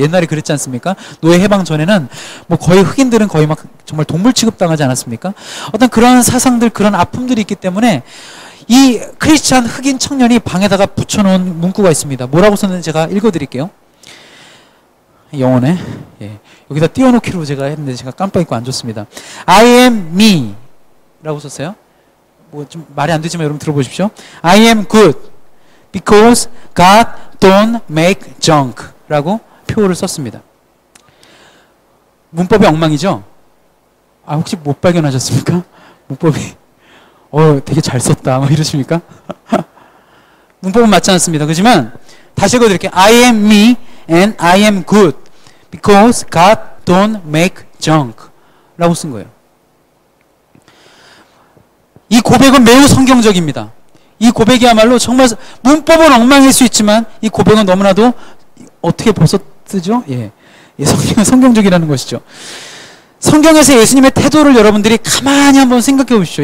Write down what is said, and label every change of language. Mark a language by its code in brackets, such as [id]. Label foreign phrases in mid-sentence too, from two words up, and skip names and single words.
[ko] 옛날에 그랬지 않습니까? 노예 해방 전에는 뭐 거의 흑인들은 거의 막 정말 동물 취급당하지 않았습니까? 어떤 그런 사상들, 그런 아픔들이 있기 때문에 이 크리스찬 흑인 청년이 방에다가 붙여놓은 문구가 있습니다. 뭐라고 썼는지 제가 읽어드릴게요. 영어네. 예. 여기다 띄워놓기로 제가 했는데 제가 깜빡 잊고 안 줬습니다. [en] I am me [ko] 라고 썼어요. 뭐 좀 말이 안 되지만 여러분 들어보십시오. [en] I am good because God don't make junk [ko] 라고 표어를 썼습니다. 문법이 엉망이죠? 아, 혹시 못 발견하셨습니까? 문법이 되게 잘 썼다 막 이러십니까? 문법은 맞지 않습니다. 그렇지만 다시 읽어드릴게요. [en] I am me and I am good because God don't make junk [ko] 라고 쓴 거예요. 이 고백은 매우 성경적입니다. 이 고백이야말로 정말 문법은 엉망일 수 있지만 이 고백은 너무나도 어떻게 벌써 쓰죠? 예, 성경적이라는 것이죠. 성경에서 예수님의 태도를 여러분들이 가만히 한번 생각해 보십시오.